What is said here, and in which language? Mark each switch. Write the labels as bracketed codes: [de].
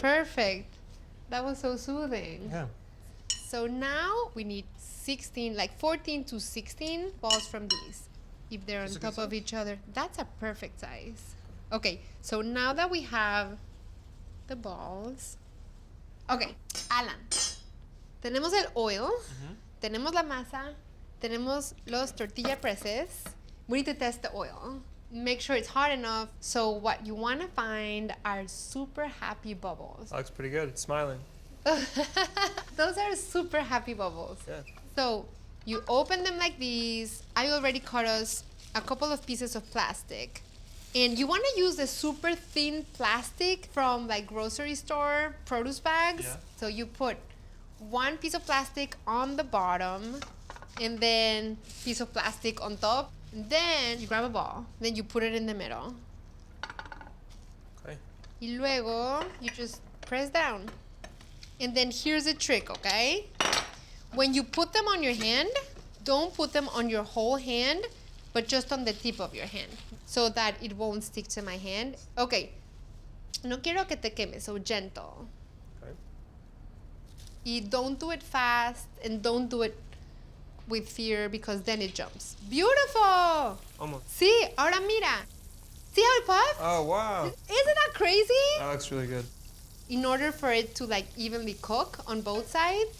[en] perfect. That was so soothing. Yeah. So now we need 16, like 14 to 16 balls from these. If they're on That's a good top of size. each other, that's a perfect size. Okay, so now that we have the balls. Okay, Alan. [es] Tenemos el oil, tenemos la masa, tenemos los tortilla presses. [en] We need to test the oil. Make sure it's hot enough. So what you want to find are super happy bubbles. That looks pretty good. It's smiling. Those are super happy bubbles. Yeah. So you open them like these. I already cut us a couple of pieces of plastic. And you want to use the super thin plastic from like grocery store produce bags. Yeah. So you put one piece of plastic on the bottom and then piece of plastic on top. And then you grab a ball. Then you put it in the middle. Okay. [es] Y luego [en] you just press down. And then here's the trick, okay? When you put them on your hand, don't put them on your whole hand, but just on the tip of your hand so that it won't stick to my hand. Okay. [es] No quiero que te queme, [en] so gentle. Okay. Y don't do it fast and don't do it with fear because then it jumps. Beautiful! Almost. [es] Sí, ahora mira. [en] See how it puffs? Oh, wow. Isn't that crazy? That looks really good. In order for it to like evenly cook on both sides,